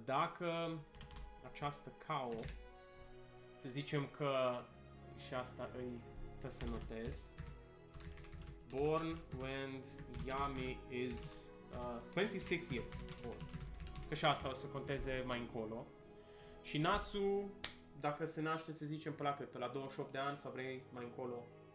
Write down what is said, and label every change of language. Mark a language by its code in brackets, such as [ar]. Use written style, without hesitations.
[ro] Dacă această Kao, să zicem că și asta îi trebuie să notez. [en] Born when Yami is 26 years born. [ro] Că și asta o să conteze mai încolo. Și Natsu, dacă se naște, să zicem, pe la cât? Pe la 28 de ani sau vrei mai încolo?